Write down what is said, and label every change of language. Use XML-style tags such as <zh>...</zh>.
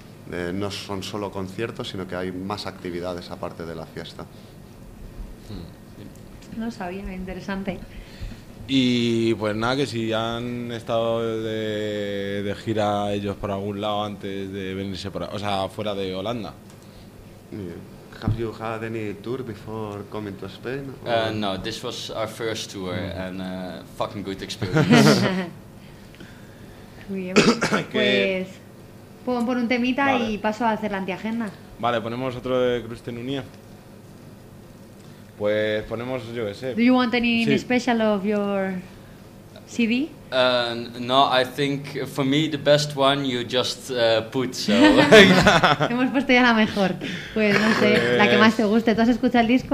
<es>No son solo conciertos, sino que hay más actividades aparte de la fiesta. No sabía, interesante. Y pues nada, que si han estado de gira ellos por algún lado antes de venirse por, o sea, fuera de Holanda.</es> <en>Have you had any tour before coming to Spain? No, this was our first tour and a fucking good experience.</en> <es>Pues por un temita vale. Y paso a hacer la antiagenda. Vale, ponemos otro de Krusten Unia. Pues ponemos, yo qué sé.</es> <en>Do you want any special of your CD? No, I think for me the best one you just put. So.</en> <es>Hemos puesto ya la mejor. Pues no sé, pues, la que más te guste. ¿Tú has escuchado el disco?</es>